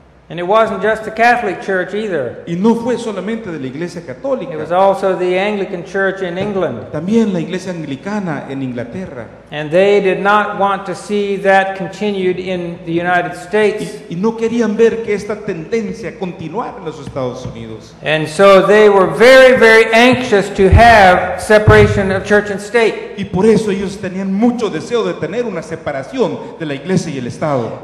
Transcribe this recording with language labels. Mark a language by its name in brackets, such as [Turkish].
[English] And it wasn't just the Catholic Church either. [Spanish] Y no fue solamente de la iglesia [English] It was [Spanish] católica, [English] also the Anglican Church in England. [Spanish] también la iglesia anglicana en Inglaterra. [English] And they did not want to see that continued in the United States. [Spanish] Y no querían ver que esta tendencia continuara en los Estados Unidos. [English] And so they were very, very anxious to have separation of church and state. [Spanish] Y por eso ellos tenían mucho deseo de tener una separación de la iglesia y el Estado.